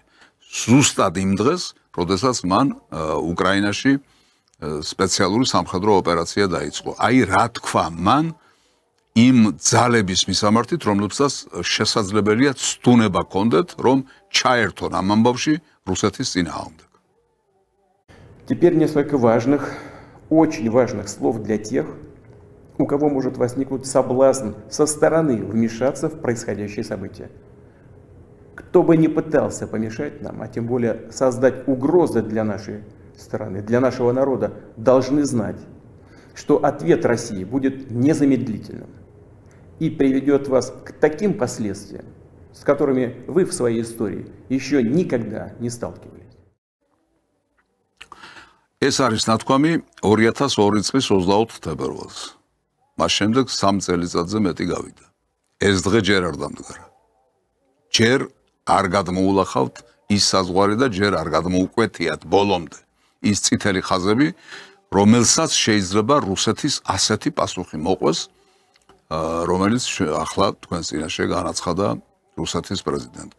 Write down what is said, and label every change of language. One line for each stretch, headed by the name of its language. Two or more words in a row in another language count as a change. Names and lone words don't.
Georgian: ზუსტად იმ დღეს, როდესაც მან უკრაინაში სპეციალური სამხედრო ოპერაცია დაიწყო. აი რა თქვა მან იმ ძალების მისამართით, რომლებსაც შესაძლებელია ცდუნება კონდეთ, რომ ჩაერთონ ამ ამბავში რუსეთის წინააღმდეგ.
Russian: Теперь несколько важных, очень важных слов для тех, у кого может возникнуть соблазн со стороны вмешаться в происходящие события. Кто бы ни пытался помешать нам, а тем более создать угрозы для нашей страны, для нашего народа, должны знать, что ответ России будет незамедлительным и приведет вас к таким последствиям, с которыми вы в своей истории еще никогда не сталкивались.
Georgian: ეს არის ნათქვამი 2002 წლის 24 თებერვალს. მას შემდეგ 3 წელიწადზე მეტი გავიდა. ეს დღე ჯერ არ დამდგარა. ჯერ არ გადმოულახავთ ის საზღვარი და ჯერ არ გადმოუკვეთიათ ბოლომდე ის წითელი ხაზები, რომელსაც შეიძლება რუსეთის ასეთი პასუხი მოყვეს, რომელიც ახლა თქვენ წინაშე განაცხადა რუსეთის პრეზიდენტმა.